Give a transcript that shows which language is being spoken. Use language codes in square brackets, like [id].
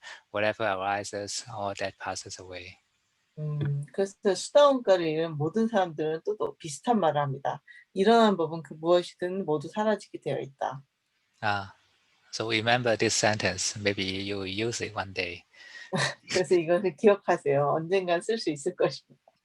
[en] Whatever arises, all that passes away. [ko] 그래서 수다원과를 이룬 모든 사람들은 또 비슷한 말을 합니다. 일어난 법은 그 무엇이든 모두 사라지게 되어 있다. [en] So remember this sentence. Maybe you will use it one day. [ko] 그래서 이것을 기억하세요. 언젠간 쓸 수 있을 것입니다.